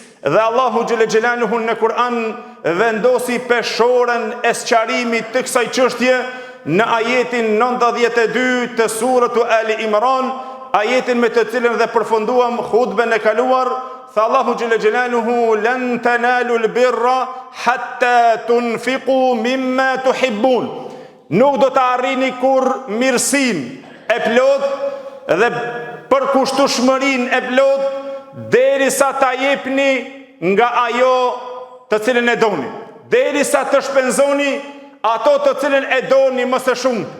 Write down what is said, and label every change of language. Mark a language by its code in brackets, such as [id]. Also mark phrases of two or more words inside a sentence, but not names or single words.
[sq] Dhe Allahu [ar] جل جلاله [sq] në Kur'an vendosi peshorën e sqarimit të kësaj çështje në ajetin 92 të surës Ali Imran, ajetin me të cilën dhe përfunduam hutben e kaluar. [ar] Tha الله جل جلاله لن تنالوا البر حتى تنفقوا مما تحبون. [sq] Nuk do të arrini kur mirësinë e plot dhe përkushtueshmërinë e plot derisa ta jepni nga ajo të cilën e doni, derisa të shpenzoni ato të cilën e doni më së shumti.